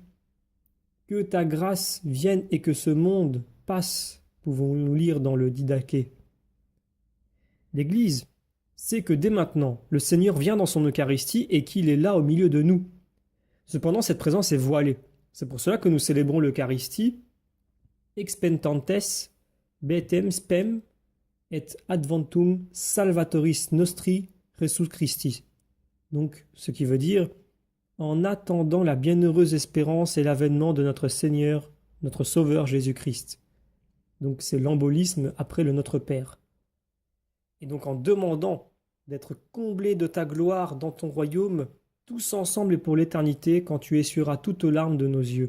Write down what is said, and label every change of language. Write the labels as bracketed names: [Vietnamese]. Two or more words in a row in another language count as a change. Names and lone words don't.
[French] Que ta grâce vienne et que ce monde passe, pouvons-nous lire dans le Didaché. L'Église sait que dès maintenant, le Seigneur vient dans son Eucharistie et qu'il est là au milieu de nous. Cependant, cette présence est voilée. C'est pour cela que nous célébrons l'Eucharistie [Latin] Expectantes betem spem et adventum salvatoris nostri Jesus Christi. [French] Donc, ce qui veut dire en attendant la bienheureuse espérance et l'avènement de notre Seigneur, notre Sauveur Jésus-Christ. Donc c'est l'embolisme après le Notre Père. Et donc en demandant d'être comblés de ta gloire dans ton royaume, tous ensemble et pour l'éternité, quand tu essuieras toutes larmes de nos yeux.